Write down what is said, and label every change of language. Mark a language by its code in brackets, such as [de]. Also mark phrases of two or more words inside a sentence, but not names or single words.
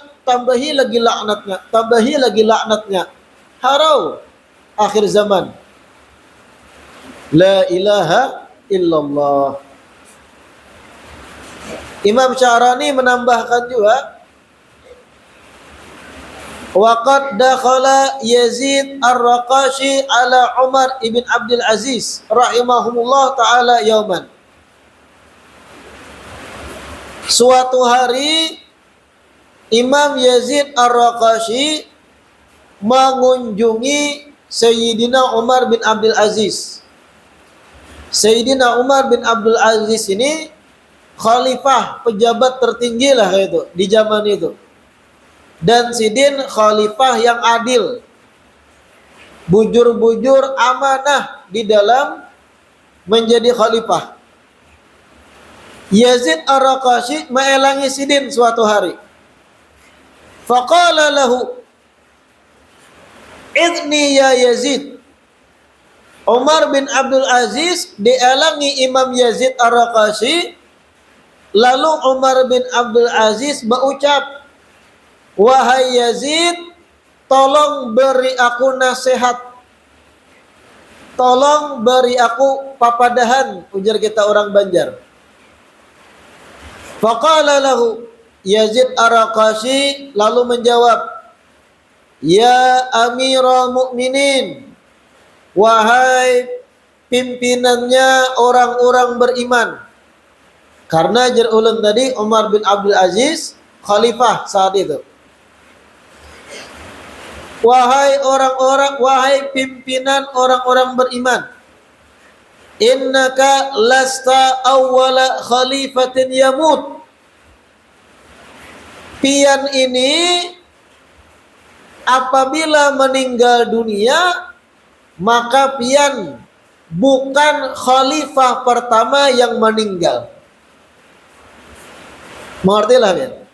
[id] Tambahi lagi laknatnya, tambahi lagi laknatnya. [bjn] Harau akhir zaman. [ar] لا إله إلا الله. [id] Imam Syarani menambahkan juga, [ar] وقد دخل يزيد الرقاشي على عمر بن عبد العزيز رحمهما الله تعالى يوما. [id] Suatu hari Imam Yazid Ar-Raqashi mengunjungi Sayyidina Umar bin Abdul Aziz. Sayyidina Umar bin Abdul Aziz ini khalifah, pejabat tertinggi lah itu di zaman itu. [bjn] Dan sidin khalifah yang adil, bujur-bujur amanah di dalam menjadi khalifah. Yazid Ar-Raqashi meelangi sidin suatu hari. [ar] فقال له عظني يا يزيد. [bjn] Umar bin Abdul Aziz dielangi Imam Yazid Ar-Raqashi. [id] Lalu Umar bin Abdul Aziz berucap, wahai Yazid, tolong beri aku nasihat. [bjn] Tolong beri aku papadahan, ujar kita orang Banjar. [ar] فقال له, [id] Yazid Ar-Raqashi lalu menjawab, [ar] يا أمير المؤمنين, [id] wahai pimpinannya orang-orang beriman. [bjn] Karena jar ulun tadi Umar bin Abdul Aziz khalifah saat itu. [id] Wahai orang-orang, wahai pimpinan orang-orang beriman, [ar] إنك لست أول خليفة يموت. [bjn] Pian ini apabila meninggal dunia, maka pian bukan khalifah pertama yang meninggal. [id] Mengertilah ya.